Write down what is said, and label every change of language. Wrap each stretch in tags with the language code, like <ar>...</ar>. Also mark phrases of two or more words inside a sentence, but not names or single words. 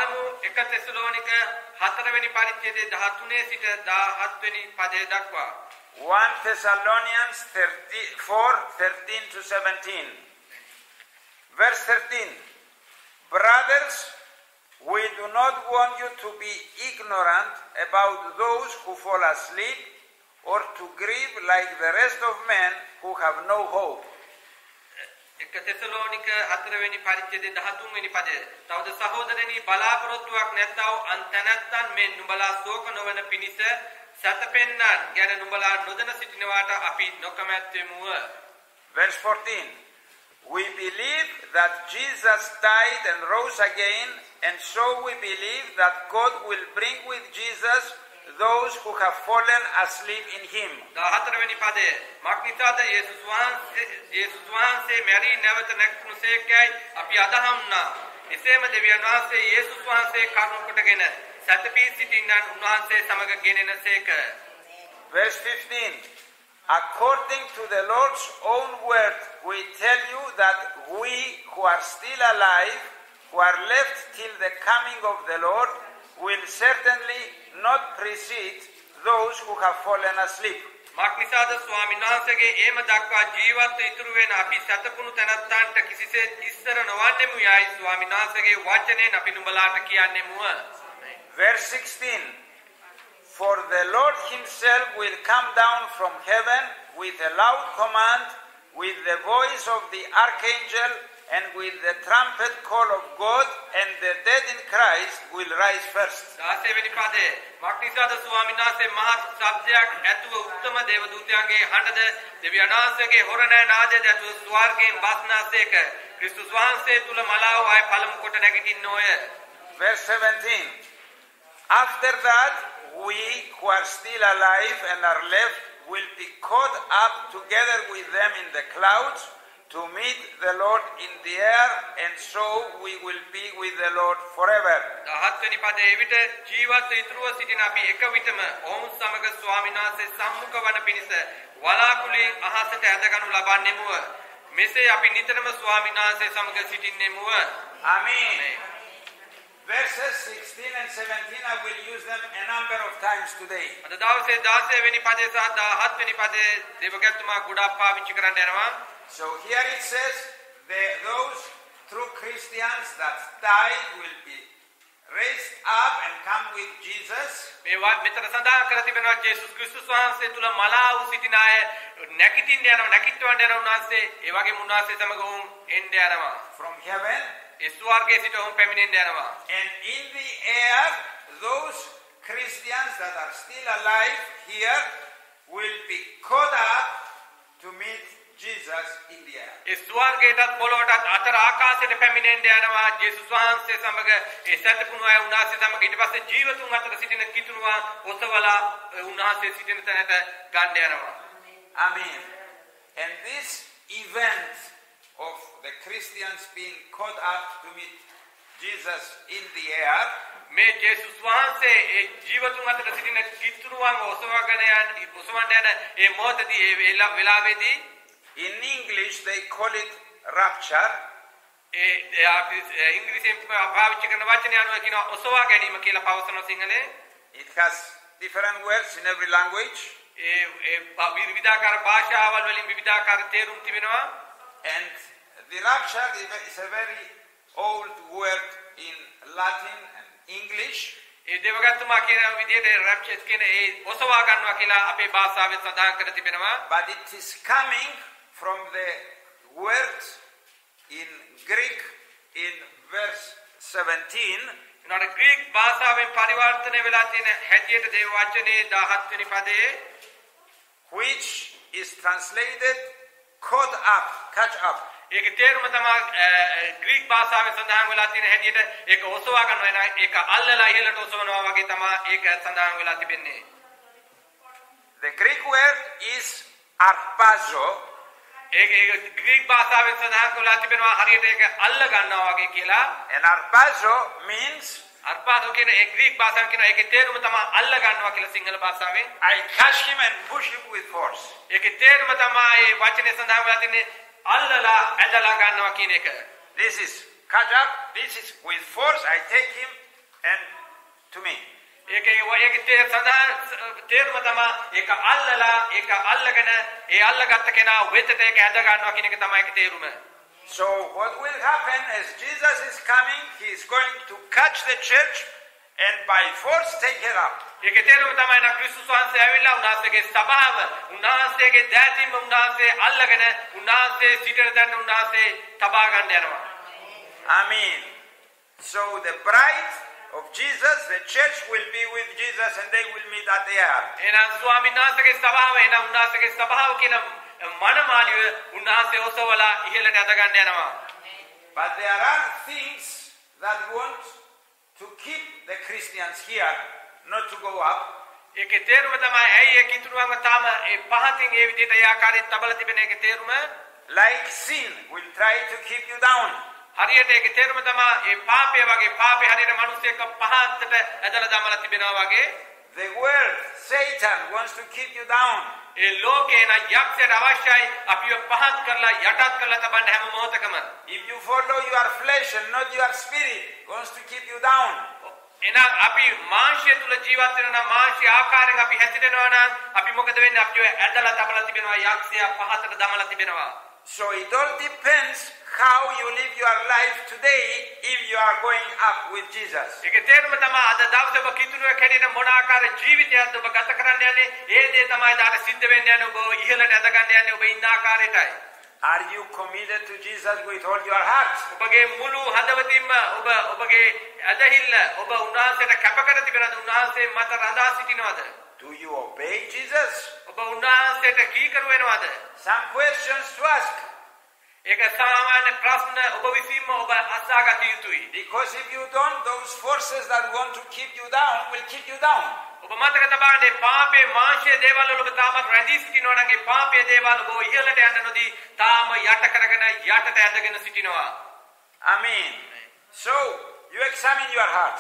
<en>Thessalonians 4:13 to 17. Verse 13. Brothers, We do not want you to be ignorant about those who fall asleep or to grieve like the rest of men who have no hope.</en> <si>එක තෙසලෝනික 4 වෙනි පරිච්ඡේදයේ 13 වෙනි පදය. තවද සහෝදරනි බලාපොරොත්තුවක් නැත්නම් අන්තනත්තන් මේ නුඹලා ශෝක නොවන පිණිස සතපෙන්නන් ගැන නුඹලා නොදැන සිටිනවාට අපි නොකමැත්තෙමුව.</si> <en>Verse 14. We believe that Jesus died and rose again, and so we believe that God will bring with Jesus those who have fallen asleep in him.</en> <si>14 වෙනි පදය. මක්නිසාද යේසුස් වහන්සේ මැරී නැවත නැගුණසේකයි අපි අදහම්නා. එසේම දෙවියන් වහන්සේ යේසුස් වහන්සේ කරුණ කොටගෙන සතපී සිටින්නන් උන්වහන්සේ සමග ගෙනෙනසේක.</si> <en>Verse 15. According to the Lord's own word, we tell you that we who are still alive, who are left till the coming of the Lord, will certainly not precede those who have fallen asleep.</en> <si>මක්නිසාද ස්වාමීන් වහන්සේගේ ඒම දක්වා ජීවත් ඉතුරු වෙන අපි සතපුණු තැනැත්තන්ට කිසිසේත් ඉස්සර නොවන්නෙමු යයි ස්වාමීන් වහන්සේගේ වචනයෙන් අපි නුඹලාට කියන්නෙමුව.</si> <en>Verse 16. For the Lord himself will come down from heaven with a loud command, with the voice of the archangel, and with the trumpet call of God, and the dead in Christ will rise first.</en> <si>16 වෙනි පදයේ මක්නිසාද ස්වාමීන් වහන්සේ මහත් ශබ්දයක් ඇතුව උත්තම දේව දූතයන්ගේ හඬද දෙවියන් වහන්සේගේ හොරණ නාදයට ඇතුව ස්වර්ගයෙන් බස්නාසේක ක්‍රිස්තුස් වහන්සේ තුල මලාව ආය පළමු කොට නැගිටින්නෝය.</si> <en>Verse 17. After that, we who are still alive and are left will be caught up together with them in the clouds to meet the Lord in the air, and so we will be with the Lord forever.</en> <si>17 වෙනි පදයේ විට ජීවත් ඉතුරුව සිටින අපි එක විටම ඔවුන් සමග ස්වාමීන් වහන්සේ සම්මුඛ වන පිණිස වලාකුළින් අහසට ඇදගනු ලබන්නෙමුව. මෙසේ අපි නිතරම ස්වාමීන් වහන්සේ සමග සිටින්නෙමුව.</si> <en>Amen. Verses 16 and 17, I will use them a number of times today.</en> <si>අද දවසේ 16 වෙනි පදයේ සහ 17 වෙනි පදයේ දේවගතුමා ගොඩාක් පාවිච්චි කරන්න යනවා.</si> <en>So here it says, those true Christians that died will be raised up and come with Jesus.</en> <si>මෙතන සඳහන් කර තිබෙනවා යේසුස් ක්‍රිස්තුස් වහන්සේ තුල මලා වූ සිටින අය නැගිටින්න යනවා, නැගිටවන්න යනවා උන්වහන්සේ. ඒ වගේම උන්වහන්සේ සමග උන් එන්න යනවා.</si> <en>From heaven.</en> <si>ඒ ස්වර්ගයේ සිට උන් පැමිණෙන්න යනවා.</si> <en>And in the air, those Christians that are still alive here will be caught up to meet Jesus in the air.</en> <si>ඒ ස්වර්ගයටත් පොළොවටත් අතර ආකාශයට පැමිණෙන්න යනවා යේසුස් වහන්සේ සමග. ඒ සත්පුණු අය උන්වහන්සේ සමග ඊට පස්සේ ජීවතුන් අතර සිටින කිතුණුවා ඔසවලා උන්වහන්සේ සිටින තැනට ගන්න යනවා.</si> <en>Amen. And this event of the Christians being caught up to meet Jesus in the air,</en> <si>මේ යේසුස් වහන්සේ ඒ ජීවතුන් අතර සිටින කිතුණුවන් ඔසවගෙන යන ඒ මොහොතදී ඒ වෙලාවේදී</si> <en>in English they call it rapture.</en> <si>ඉංග්‍රීසියෙන් පාවිච්චි කරන වචනය අනුව කියනවා ඔසවා ගැනීම කියලා පවසන සිංහලේ.</si> <en>It has different words in every language.</en> <si>විවිධාකාර භාෂාවල් වලින් විවිධාකාර තේරුම් තිබෙනවා.</si> <en>And the rapture is a very old word in Latin and English.</en> <si>ඒ දේවගතුමා කියන විදිහට rapture කියන ඒ ඔසවා ගන්නවා කියලා අපේ භාෂාවෙන් සඳහන් කර තිබෙනවා.</si> <en>But it is coming from the word in Greek in verse 17.</en> <si>නෝන ග්‍රීක භාෂාවෙන් පරිවර්තනය වෙලා තියෙන හැටියට දේව වචනේ 17 වෙනි පදයේ</si> <en>which is translated caught up, catch up.</en> <si>ඒක තේරුම තමයි ග්‍රීක භාෂාවෙන් සඳහන් වෙලා තියෙන හැටියට ඒක ඔසවා ගන්නවා එන ඒක අල්ලලා ඉහළට ඔසවනවා වගේ තමයි ඒක සඳහන් වෙලා තිබෙන්නේ.</si> <en>The Greek word is arpazo.</en> <si>ඒක ග්‍රීක භාෂාවෙන් සඳහන් කරලා තිබෙනවා හරියට ඒක අල්ල ගන්නවා වගේ කියලා.</si> <en>And arpazo means</en> <si>අර්පාදෝ කියන ඒ ග්‍රීක භාෂාවෙන් කියන ඒකේ තේරුම තමයි අල්ල ගන්නවා කියලා සිංහල භාෂාවෙන්.</si> <en>I catch him and push him with force. ඒකේ තේරුම තමයි මේ වචනේ සඳහන් වෙලා තියෙන්නේ අල්ලලා ඇදලා ගන්නවා කියන එක. This is catch up. This is with force. I take him and to me.</en> <si>ඒකේ තේරුම තමයි ඒක අල්ලලා ඒක අල්ලගෙන ඒ අල්ලගත්ත කෙනා වෙතට ඒක ඇද ගන්නවා කියන එක තමයි ඒකේ තේරුම.</si> <en>So what will happen is Jesus is coming, he is going to catch the church and by force take her up.</en> <si>ඒකේ තේරුම තමයි නා ක්‍රිස්තුස් වහන්සේ ඇවිල්ලා උන්වහන්සේගේ සභාව උන්වහන්සේගේ දැතීම උන්වහන්සේ අල්ලගෙන උන්වහන්සේ සිටින තැන උන්වහන්සේ තබා ගන්න යනවා.</si> <en>Amen. So the bride of Jesus, the church will be with Jesus and they will meet at the air.</en> <si>එහෙනම් ස්වාමීන් වහන්සේගේ සභාව එහෙනම් උන්වහන්සේගේ සභාව කියන මනමාලිය උන්වහන්සේ ඔසවලා ඉහළට ඇද ගන්න යනවා.</si> <en>But there are things that want to keep the Christians here, not to go up.</en> <si>ඒකේ තේරුම තමයි ඇයි ඒ කිතුරුවන්ව තාම ඒ පහතින් ඒ විදිහට ඒ ආකාරයෙන් තබලා තිබෙන එකේ තේරුම</si> <en>Like sin will try to keep you down.</en> <si>හරියට ඒකේ තේරුම තමයි ඒ පාපය වගේ පාපේ හරියට මිනිස්සෙක් පහතට ඇදලා දමලා තිබෙනවා වගේ</si> <en>The world, Satan, wants to keep you down.</en> <si>ඒ ලෝකේ නා යක්ෂයට අවශ්‍යයි අපිව පහත් කරලා යටත් කරලා තබන්න හැම මොහොතකම.</si> <en>If you follow your flesh and not your spirit, wants to keep you down.</en> <si>එහෙනම් අපි මාංශය තුල ජීවත් වෙනවා නම් මාංශය ආකාරයෙන් අපි හැසිරෙනවා නම් අපි මොකද වෙන්නේ අපිව ඇදලා තබලා තිබෙනවා යක්ෂයා පහතට දමලා තිබෙනවා.</si> <en>So it all depends how you live your life today if you are going up with Jesus.</en> <si>ඒකේ තේරුම තමයි අද දවසේ ඔබ කිතුනුවේ කැඩෙන මොන ආකාර ජීවිතයක්ද ඔබ ගත කරන්න යන්නේ ඒ දේ තමයි දාට සිද්ධ වෙන්න යන්නේ ඔබ ඉහළට ඇද ගන්න යන්නේ ඔබ ඉන්න ආකාරයටයි.</si> <en>Are you committed to Jesus with all your heart?</en> <si>ඔබගේ මුළු හදවතින්ම ඔබගේ ඇදහිල්ල ඔබ උන්වහන්සේට කැප කර තිබෙනවද උන්වහන්සේ මත රඳා සිටිනවද?</si> <en>Do you obey Jesus?</en> <si>ඔබ උන්වහන්සේට කීකරු වෙනවද?</si> <en>Some questions to ask.</en> <si>ඒක සාමාන්‍ය ප්‍රශ්න ඔබ විසින්ම ඔබ අසාගත යුතුයි.</si> <en>Because if you don't, those forces that want to keep you down will keep you down.</en> <si>ඔබ මතක තබාගන්න පාපේ මාංශයේ දේවල් වල ඔබ තාමත් රැඳී සිටිනවා නම් ඒ පාපයේ දේවල් ඔබ ඉහළට යන්න නොදී තාම යට කරගෙන යටට ඇදගෙන සිටිනවා.</si> <en>Amen. So you examine your hearts.</en>